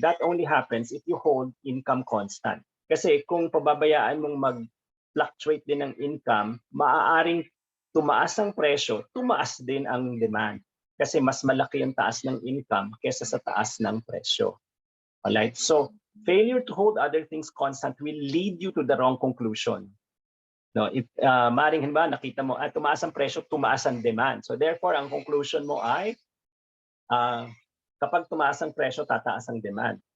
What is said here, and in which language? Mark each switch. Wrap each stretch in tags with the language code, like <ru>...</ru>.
<en>That only happens if you hold income constant.</en> <tl>Kasi kung pababayaan mong mag-fluctuate din ang income, maaaring tumaas ang presyo, tumaas din ang demand. Kasi mas malaki yung taas ng income kaysa sa taas ng presyo.</tl> <en>Alright? So, failure to hold other things constant will lead you to the wrong conclusion.</en> <tl>No, if maring nakita mo tumaas ang presyo, tumaas ang demand. So therefore, ang conclusion mo ay kapag tumaas ang presyo, tataas ang demand.</tl>